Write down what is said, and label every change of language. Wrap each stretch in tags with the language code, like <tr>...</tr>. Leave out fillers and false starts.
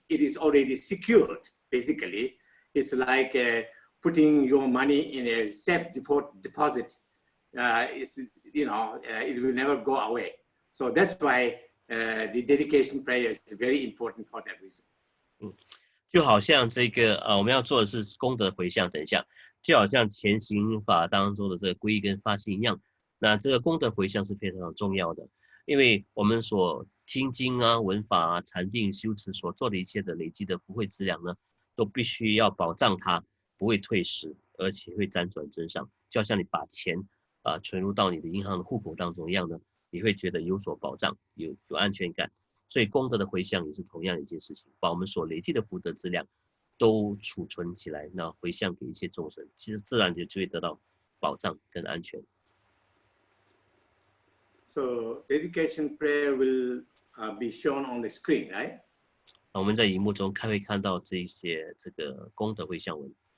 <en>It is already secured, basically. It's like putting your money in a safe deposit. It will never go away. So that's why the dedication prayer is very important for that reason.</en> <zh>就好像这个我们要做的是功德回向，等一下，就好像前行法当中的这个皈依跟发心一样，那这个功德回向是非常重要的，因为我们所听经啊、闻法啊、禅定、修持所做的一切的累积的福慧资粮呢，都必须要保障它不会退失，而且会辗转增上，就好像你把钱存入到你的银行的户口当中一样的，你会觉得有所保障，有安全感。所以功德的回向也是同样的一件事情，把我们所累积的福德资粮都储存起来，那回向给一切众生，其实自然就会得到保障跟安全。</zh> <en>So dedication prayer will be shown on the screen, right?</en> <zh>我们在荧幕中会看到这个功德回向文。</zh>